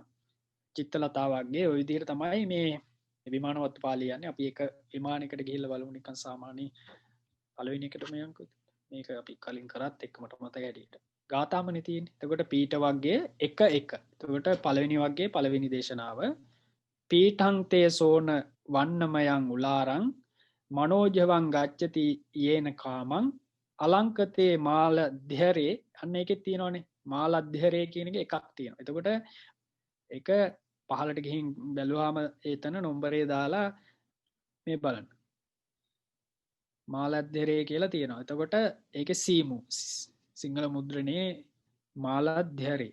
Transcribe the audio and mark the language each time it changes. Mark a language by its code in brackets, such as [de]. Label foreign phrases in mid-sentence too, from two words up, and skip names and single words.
[si] චිත්තලතා වගේ ওই විදිහට තමයි මේ විමානවත්තු පාළිය යන්නේ. අපි එක විමානයකට ගිහිල්ලා බලමු නිකන් සාමාන්‍ය පළවෙනි එකටම යන්කෝ. මේක අපි කලින් කරත් එක්කමට මතක හැටියට. ගාථාමනේ තියෙන්නේ. එතකොට පීඨ වග්ගයේ 1 1. එතකොට පළවෙනි වග්ගයේ පළවෙනි දේශනාව [pi] පීඨං තේ සෝන වන්නමයන් උලාරං මනෝජවං ගච්ඡති යේන කාමං අලංකතේ මාල ධරේ. [si] අන්න ඒකෙත් තියෙනවනේ [pi] මාල ධරේ [si] කියන එක එකක් තියෙනවා. එතකොට ඒක පහලට ගිහින් බැලුවාම ඒතන නම්බරේ දාලා මේ බලන්න මාලද්ධරේ කියලා තියෙනවා. එතකොට ඒක සීමු සිංහල මුද්‍රණයේ මාලද්ධරේ.